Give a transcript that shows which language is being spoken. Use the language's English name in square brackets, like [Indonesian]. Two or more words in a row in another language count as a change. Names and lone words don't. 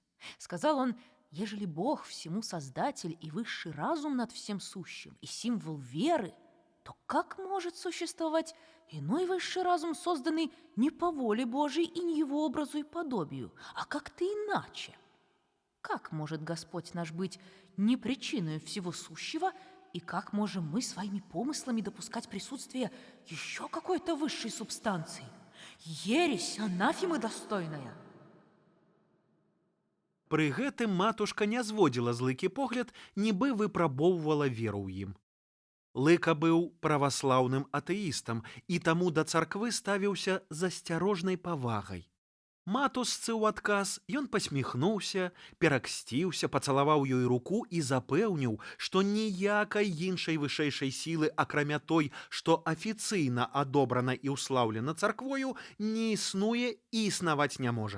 [Russian] Сказал он: ежели Бог всему Создатель и высший разум над всем сущим, и символ веры, то как может существовать иной высший разум, созданный не по воле Божией и не его образу и подобию, а как-то иначе? Как может Господь наш быть не причиной всего сущего, и как можем мы своими помыслами допускать присутствие еще какой-то высшей субстанции? Ересь, анафемы достойная! [Belarusian] Пры гэтым матушка не зводзіла з Лыкі погляд, нібы выпрабоўвала веру ў ім. Лыка быў праваслаўным атэістам і таму да царквы ставіўся з асцярожнай павагай. Матушцы ў адказ ён пасміхнуўся, пераксціўся, пацалаваў ёй руку і запэўніў, што ніякай іншай вышэйшай сілы, акрамя той, што афіцыйна адобрана і ўслаўлена царквою, не існуе і існаваць не можа.